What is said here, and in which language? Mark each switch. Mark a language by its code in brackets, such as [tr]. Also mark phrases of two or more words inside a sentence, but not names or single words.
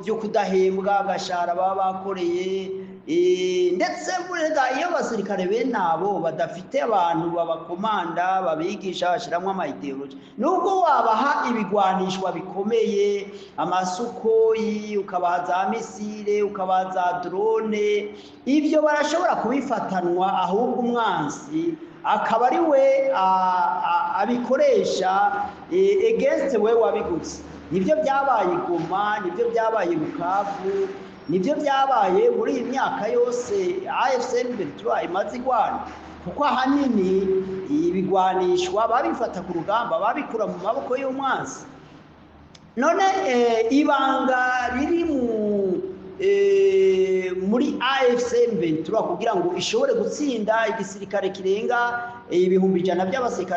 [rn] byo kudahembwa agashahara baba bakoreye, ndetse iyo abasirikare bene abo badafite abantu babakomanda babigisha bashiramwo amayideoloji, nubwo wabaha ibigwanishwa bikomeye, amasukoyi, ukabaha za misile, ukabaha za drone, ibyo barashobora kubifatanwa, ahubwo umwansi akaba ari we abikoresha against we wabiguze. Nibyo byabaye Goma, nibyo byabaye Bukavu, nibyo byabaye muri iyi myaka yose AFC M23 imaze igwana, kuko ahanini ibigwanishwa babifata ku rugamba babikura mu maboko y'umwanzi. None ibanga riri muri AFC M23 kugira ngo ishobore gutsinda igisirikare kirenga 100,000 by'abasirikare